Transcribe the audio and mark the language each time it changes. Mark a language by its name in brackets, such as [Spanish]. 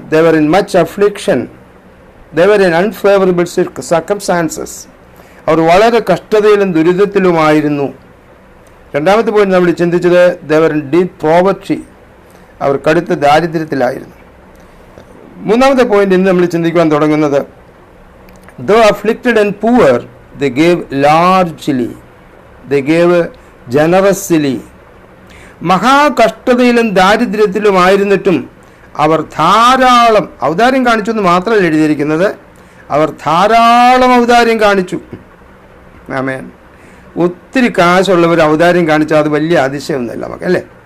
[English] they were in much affliction, they were in unfavorable circumstances. [Malayalam] അവർ വളരെ കഷ്ടതയിലും ദുരിതത്തിലുമായിരുന്നു. 2ാമത്തെ point നമ്മൾ ചിന്തിച്ചത് [English] they were in deep poverty, [Malayalam] അവർ കടുത്ത ദാരിദ്ര്യത്തിലായിരുന്നു. 3ാമത്തെ point ഇന്ന് നമ്മൾ ചിന്തിക്കുവാൻ തുടങ്ങുന്നത് [English] though afflicted and poor, they gave largely, they gave generously. [Malayalam] മഹാകഷ്ടതയിലും ദാരിദ്ര്യത്തിലുമായിരുന്നിട്ടും അവർ ധാരാളം ഔദാര്യം കാണിച്ചു എന്ന് മാത്രമല്ല എഴുതിയിരിക്കുന്നത്, അവർ ധാരാളം ഔദാര്യം കാണിച്ചു. ആമേൻ. ഒത്തിരി കാശുള്ളവർ ഔദാര്യം കാണിച്ചാൽ അത് വലിയ അതിശയമൊന്നുമില്ല നമുക്ക്, അല്ലേ?